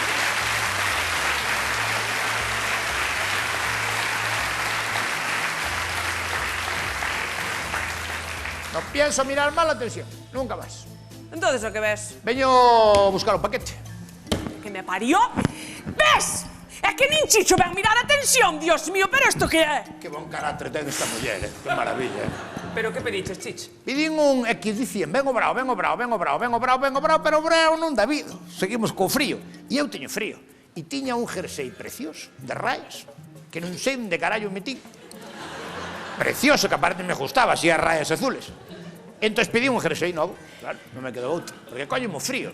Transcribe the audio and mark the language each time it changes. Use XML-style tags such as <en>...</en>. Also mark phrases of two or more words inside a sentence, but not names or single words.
<gl>Non pienso mirar mal a tensión, nunca máis. Entonces, o que ves? Veño a buscar un paquete. Que me parió. ¿Ves? É que nin Chicho ven mirar a tensión,</gl> <es>Dios mío,</es> <gl>pero isto que é? Que bon carácter ten esta muller, que maravilla. Pero que pediches, Chich? Pidín un XD100,</gl> <es>vengo bravo,</es> <gl>pero o bravo non dá vido. Seguimos co frío, e eu teño frío. E tiña un jersey precioso, de rayas, que non sei onde carallo metí. Precioso, que aparte me gustaba, así as rayas azules. Entón pedí un jersey novo, claro, non me quedou outro, porque collemo frío.</gl>